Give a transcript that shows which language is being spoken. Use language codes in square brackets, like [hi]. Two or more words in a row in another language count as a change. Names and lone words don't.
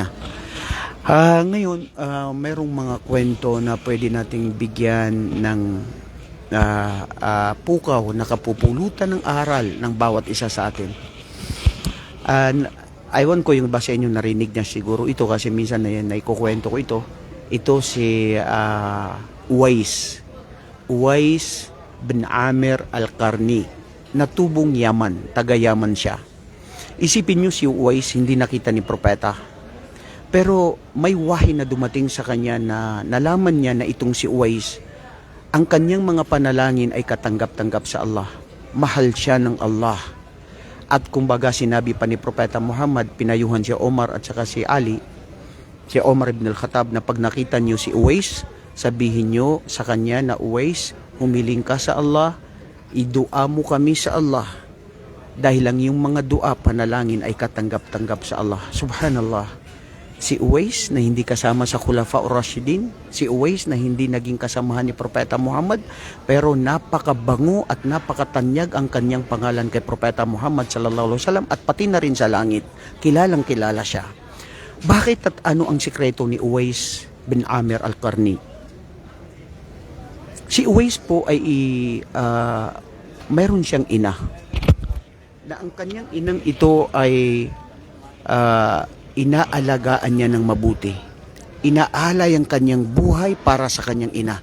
[tl] Ngayon, mayroong mga kwento na pwede nating bigyan ng pukaw na kapupulutan ng aral ng bawat isa sa atin. Aywan ko yung ba sa inyo narinig niya siguro ito, kasi minsan na yan, naikukwento ko ito. Ito si Uwais. Uwais bin Amir al-Qarni, natubong Yaman, taga-Yaman siya. Isipin nyo si Uwais hindi nakita ni propeta. Pero may wahi na dumating sa kanya na nalaman niya na itong si Uwais, ang kanyang mga panalangin ay katanggap-tanggap sa Allah. Mahal siya ng Allah. At kumbaga sinabi pa ni Propeta Muhammad, pinayuhan si Omar at saka si Ali, si Omar ibn al-Khattab, na pag nakita niyo si Uwais, sabihin niyo sa kanya na, Uwais, humiling ka sa Allah, idua mo kami sa Allah. Dahil lang yung mga dua, panalangin ay katanggap-tanggap sa Allah. Subhanallah. Si Uwais na hindi kasama sa Khulafa Rashidin, si Uwais na hindi naging kasamahan ni Propeta Muhammad, pero napakabango at napakatanyag ang kanyang pangalan kay Propeta Muhammad [ar] صلى الله عليه وسلم [tl] at pati na rin sa langit. Kilalang kilala siya. Bakit at ano ang sikreto ni Uwais bin Amir al-Qarni? Si Uwais po ay mayroon siyang ina. Na ang kanyang inang ito ay inaalagaan niya ng mabuti. Inaalay ang kanyang buhay para sa kanyang ina.